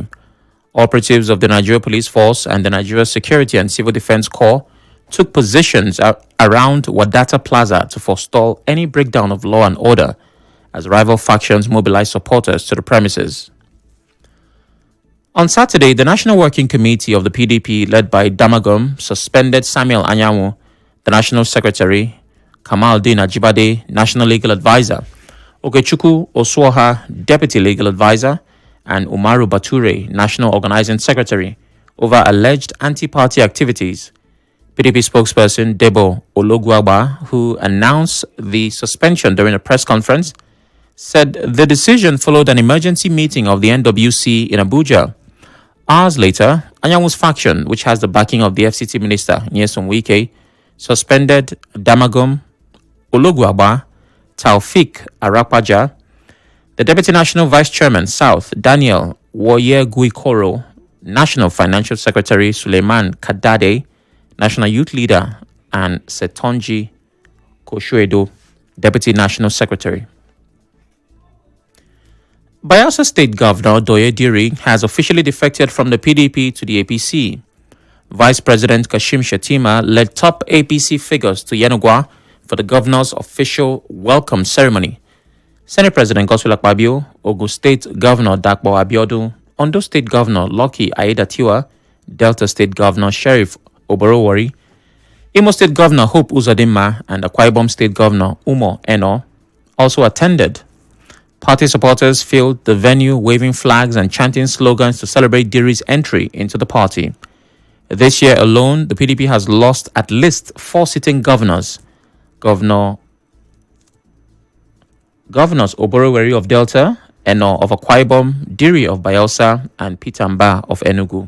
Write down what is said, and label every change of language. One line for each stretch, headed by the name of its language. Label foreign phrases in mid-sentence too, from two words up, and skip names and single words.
English: Operatives of the Nigeria Police Force and the Nigeria Security and Civil Defense Corps took positions around Wadata Plaza to forestall any breakdown of law and order as rival factions mobilized supporters to the premises. On Saturday, the National Working Committee of the PDP, led by Damagum, suspended Samuel Anyanwu, the National Secretary, Kamaldeen Ajibade, National Legal Advisor, Okechukwu Osuoha, Deputy Legal Advisor, and Umaru Bature, National Organizing Secretary, over alleged anti-party activities. PDP spokesperson Debo Ologuagba, who announced the suspension during a press conference, said the decision followed an emergency meeting of the NWC in Abuja. Hours later, Anyanwu's faction, which has the backing of the FCT minister, Nyesom Wike, suspended Damagum Ologuagba, Taufik Arapaja, the Deputy National Vice Chairman, South, Daniel Woye-Guikoro, National Financial Secretary Suleiman Kadade, National Youth Leader, and Setonji Koshuedo, Deputy National Secretary. Bayelsa State Governor Doye Diri has officially defected from the PDP to the APC. Vice President Kashim Shettima led top APC figures to Yenogwa for the governor's official welcome ceremony. Senate President Godswill Akpabio, Ogun State Governor Dakpo Abiodun, Ondo State Governor Lucky Aiyedatiwa, Delta State Governor Sheriff Oborowori, Imo State Governor Hope Uzodinma, and Akwa Ibom State Governor Umo Eno also attended. Party supporters filled the venue waving flags and chanting slogans to celebrate Diri's entry into the party. This year alone, the PDP has lost at least 4 sitting governors. Governors Oborowori of Delta, Eno of Akwa Ibom, Diri of Bayelsa, and Peter Mba of Enugu.